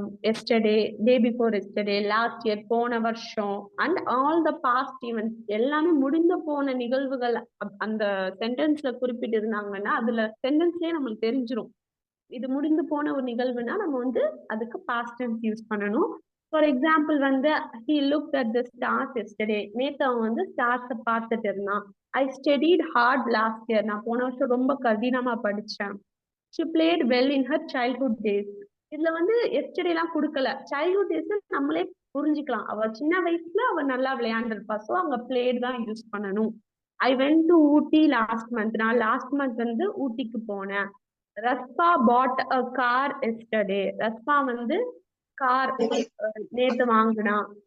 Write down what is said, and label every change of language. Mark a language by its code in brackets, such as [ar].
[ta] Yesterday, day before yesterday, last year போன வருஷம், and all the past events எல்லாமே முடிந்து போன நிகழ்வுகள் அந்த சென்டென்ஸ்ல குறிப்பிட்டு இருந்தாங்கன்னா அதுல சென்டென்ஸ்லயே நம்மளுக்கு தெரிஞ்சிடும் இது முடிந்து போன ஒரு நிகழ்வுனா நம்ம வந்து அதுக்கு பாஸ்ட் டென்ஸ் யூஸ் பண்ணணும். [en] For example வந்து he looked at the stars yesterday. [ta] நேத்து அவன் வந்து ஸ்டார்ஸை பார்த்துட்டு இருந்தான். [en] I studied hard last year. [ta] நான் போன வருஷம் ரொம்ப கடினமா படிச்சேன். [en] She played well in her childhood days. [ta] இதுல வந்து எஸ்டர்டே எல்லாம் கொடுக்கல. சைல்ட்ஹுட் டேஸ் நம்மளே புரிஞ்சுக்கலாம். அவ சின்ன வயசுல அவ நல்லா விளையாண்டுருப்பா. ஸோ அங்க பிளேட் தான் யூஸ் பண்ணணும். [en] I went to Ooty last month. [ta] நான் லாஸ்ட் மந்த் வந்து ஊட்டிக்கு போனேன். [en] ரஸ்பா bought a car yesterday. [ta] ரஸ்பா வந்து கார் நேத்து வாங்கினான்.